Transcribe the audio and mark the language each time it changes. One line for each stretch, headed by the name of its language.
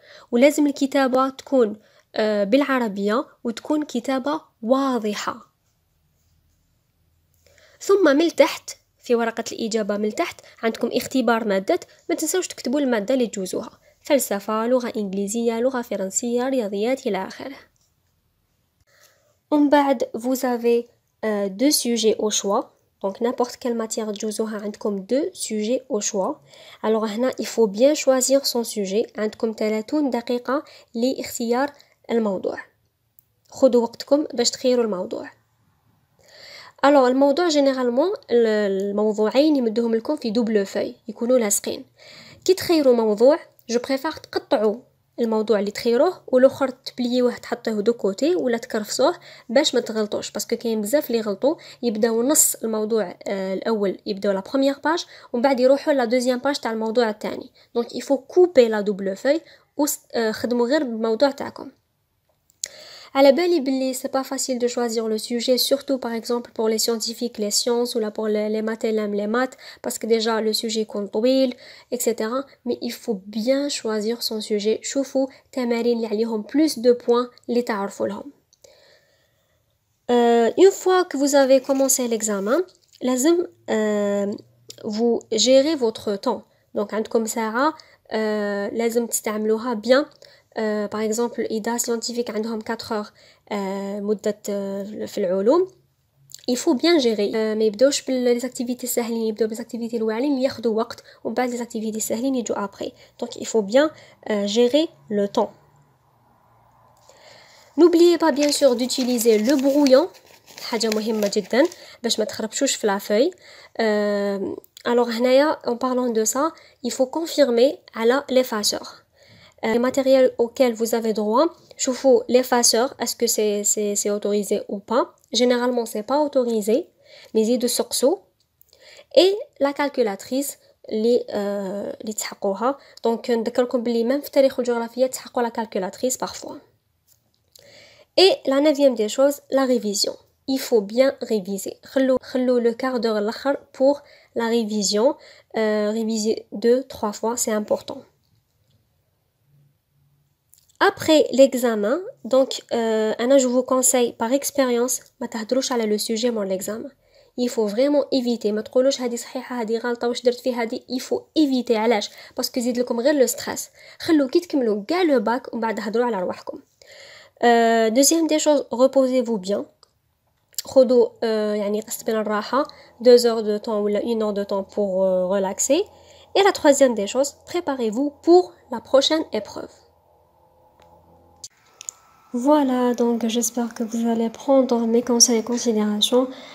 Arabic: ولازم الكتابة تكون بالعربية وتكون كتابة واضحة. ثم من تحت في ورقة الإجابة من تحت عندكم اختبار مادة، ما تنسوش تكتبوا المادة اللي تجوزوها، فلسفة، لغة إنجليزية، لغة فرنسية، رياضيات إلى آخره. ومن بعد
French: vous avez deux sujets au choix. Donc n'importe quelle matière
Arabic: تجوزوها عندكم
French: deux sujets au choix. Alors
Arabic: هنا
French: il faut bien choisir son sujet.
Arabic: عندكم 30 دقيقة لاختيار الموضوع. خذوا وقتكم باش تخيروا الموضوع. Alors الموضوع جينيرالمون الموضوعين يمدوهم لكم في دوبل فاي يكونوا لاصقين. كي تخيروا موضوع جو بريفير تقطعوا الموضوع اللي تخيروه والاخر تبليوه تحطوه دو كوتي ولا تكرفسوه باش ما تغلطوش، باسكو كاين بزاف اللي يغلطوا يبداو نص الموضوع الاول يبداو لا بروميير باج ومن بعد يروحوا لا دوزيام باج تاع الموضوع الثاني. دونك
French: il faut couper la double feuille
Arabic: وخدموا غير بالموضوع تاعكم. على بالي بلي
French: c'est pas facile de choisir le sujet, surtout par exemple pour les scientifiques, les sciences ou là pour les maths les maths, parce que déjà le sujet
Arabic: يكون طويل
French: etc. mais il faut bien choisir son sujet.
Arabic: شوفوا تمارين اللي عليهم
French: plus de points
Arabic: اللي تعرفوا لهم.
French: Une fois que vous avez commencé l'examen
Arabic: لازم
French: vous gérez votre temps.
Arabic: donc عندكم ساعة لازم تستعملوها bien.
French: par exemple
Arabic: إذا
French: scientifique
Arabic: عندهم
French: 4 heures
Arabic: مدة في العلوم
French: il faut bien gérer.
Arabic: ما يبداوش باللي activités سهلين، يبداو بالactivités الواعرين اللي ياخذوا وقت ومن بعد les activités سهلين يجوا
French: après. donc il faut bien gérer le temps. n'oubliez pas bien sûr d'utiliser le brouillon،
Arabic: حاجة مهمة جدا باش ما تخربشوش في
French: la feuille. alors
Arabic: هنايا
French: en parlant de ça il faut confirmer على l'effaceur. Les matériels auxquels vous avez droit, choufou l'effaceur, est-ce que c'est autorisé ou pas? Généralement c'est pas autorisé, mais il y a de sursaut. Et la calculatrice
Arabic: اللي تحقوها. donc نذكركم بلي
French: même
Arabic: في تاريخ الجغرافيا تحقوا
French: la calculatrice parfois. Et la 9e des choses, la révision. Il faut bien réviser.
Arabic: خلو
French: le quart d'heure
Arabic: الاخر
French: pour la révision. Réviser 2-3 fois, c'est important. Après l'examen, donc je vous conseille par expérience
Arabic: ما تهدروش على
French: le sujet
Arabic: من
French: l'examen. Il faut vraiment éviter.
Arabic: ما تقولوش هذه صحيحة هذه غلطة واش درت في هذه.
French: Il faut éviter.
Arabic: علاش؟ باسكو يزيد لكم غير
French: le stress.
Arabic: خلو كي تكملوا كاع le bac ومن بعد هدروا على رواحكم.
French: Deuxième des choses, reposez-vous bien.
Arabic: خذوا يعني قسط بين الراحة
French: 2 heures de temps ou 1 heure de temps pour relaxer. Et la troisième des choses, préparez-vous pour la prochaine épreuve. Voilà, donc j'espère que vous allez prendre mes conseils en considération.